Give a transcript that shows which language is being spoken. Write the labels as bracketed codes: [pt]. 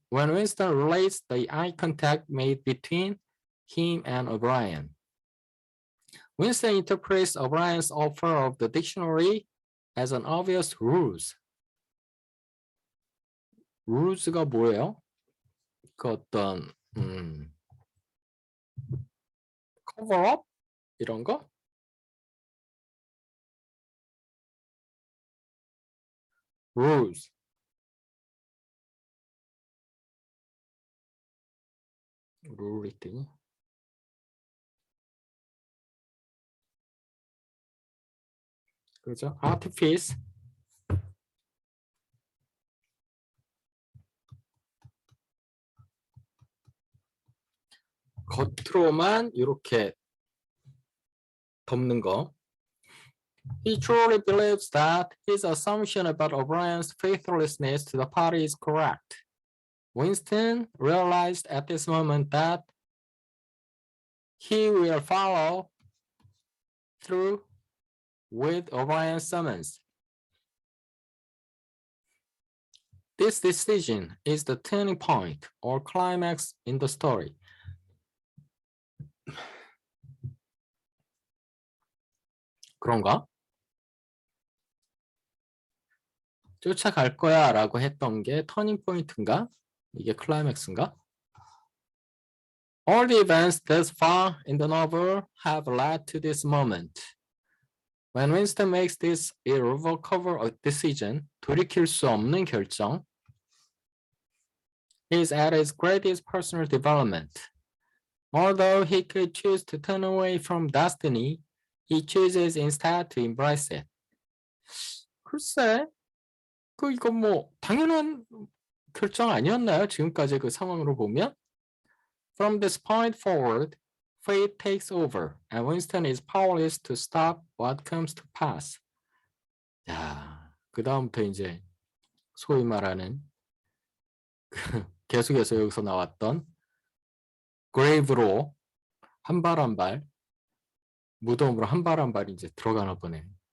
[en] When Winston relates the eye contact made between him and O'Brien. Winston interprets O'Brien's offer of the dictionary as an obvious ruse. [ko] ruse가 뭐예요? 그 어떤 [en] cover up [ko] 이런 거? [en] ruse. [ko] 룰 있더니 그죠? artifice. 겉으로만 이렇게 덮는 거. [en] He truly believes that his assumption about O'Brien's faithlessness to the party is correct. Winston realized at this moment that he will follow through with O'Brien's summons. This decision is the turning point or climax in the story. [ko] 그런가? 쫓아갈 거야 라고 했던 게 터닝 포인트인가? 이게 클라이맥스인가? [en] All the events thus far in the novel have led to this moment. When Winston makes this irrevocable decision, [ko] 돌이킬 수 없는 결정, [en] he is at his greatest personal development. Although he could choose to turn away from destiny, he chooses instead to embrace it. [ko] 글쎄, 이건 뭐 당연한 결정 아니었나요? 지금까지 그 상황으로 보면? [en] From this point forward, fate takes over, and Winston is powerless to stop what comes to pass. [ko] 야, 그 다음부터 이제 소위 말하는 계속해서 여기서 나왔던 grave로 한 발 한 발, 무덤으로 한 발 한 발 이제 들어가나 보네.